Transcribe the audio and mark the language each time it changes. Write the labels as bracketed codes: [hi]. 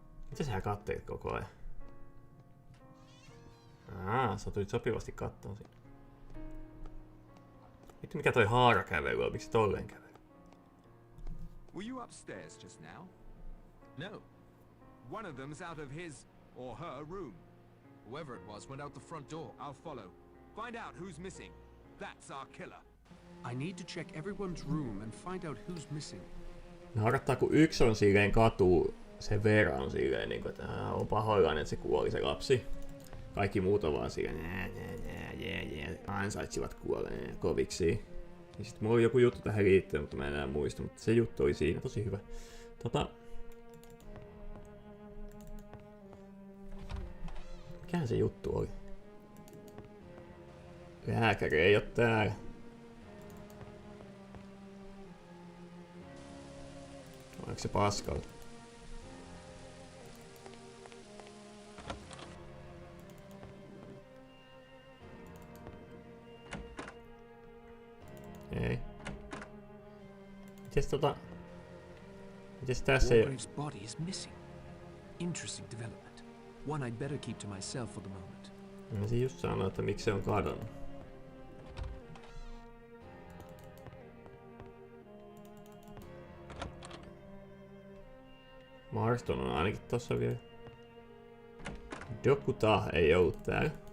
[fi] Mitä sä kattelet koko ajan? Sä tulit sopivasti kattoon siinä. Vittu mikä toi haarakävely on, miksi tolleen kävely? [en] Were you upstairs just now? No. One of them's out of his or her room. Whoever it was went out the front door. I'll follow. Find out who's missing. That's our killer. I need to check everyone's room and find out who's missing. [fi] Naurattaa kun yksi on silleen katuu, se Vera on silleen niinku, että on pahoillaan, että se kuoli se lapsi. Kaikki muut on vaan silleen, ansaitsivat kuoleen koviksi. Ja sit mulla oli joku juttu tähän liittyen, mutta mä en enää muista, mutta se juttu oli siinä tosi hyvä. Mikähän se juttu oli? Lääkäri ei oo täällä. Onko se paskalla? Ei. Mites tässä ei oo? [en] Wargrave's body is missing. Interesting development. One I'd better keep to myself for the moment. [fi] Mä siinä just sanoin, että miksi se on kadonnut. Marston on ainakin tossa vielä. Dokuta ei ollut täällä.